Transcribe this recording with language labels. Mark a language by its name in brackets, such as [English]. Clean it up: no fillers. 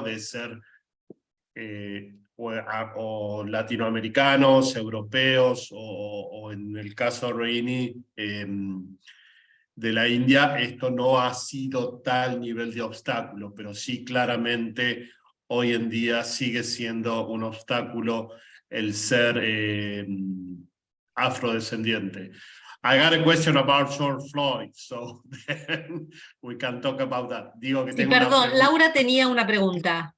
[Spanish] De ser o latinoamericanos, europeos, o en el caso de Roini, de la India, esto no ha sido tal nivel de obstáculo, pero sí claramente hoy en día sigue siendo un obstáculo el ser afrodescendiente. [English] I got a question about George Floyd, so then we can talk about that. [Spanish] Digo que Sí, tengo perdón, Laura tenía una pregunta.